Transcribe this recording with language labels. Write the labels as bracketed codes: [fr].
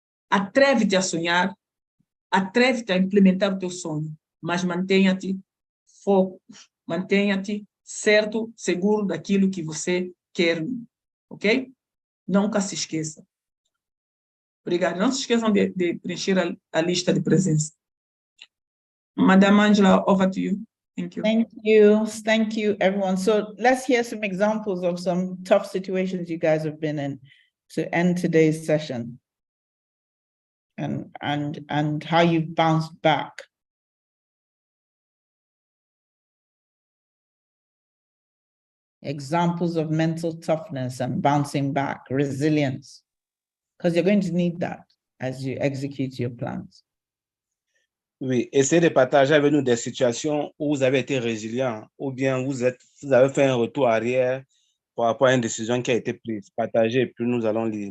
[pt] Atreve-te a sonhar, atreve-te a implementar o teu sonho, mas mantenha-te foco, mantenha-te certo, seguro daquilo que você quer, ok? Nunca se esqueça. Obrigada. Não se esqueçam de preencher a lista de presença. [en] Madam Angela, over to you. Thank you. Thank you, everyone. So let's hear some examples of some tough situations you guys have been in to end today's session, and how you've bounced back. Examples of mental toughness and bouncing back, resilience, because you're going to need that as you execute your plans. [fr] Oui, essayez de partager avec nous des situations où vous avez été résilient ou bien vous avez fait un retour arrière par rapport à une décision qui a été prise. Partagez et puis nous allons lire.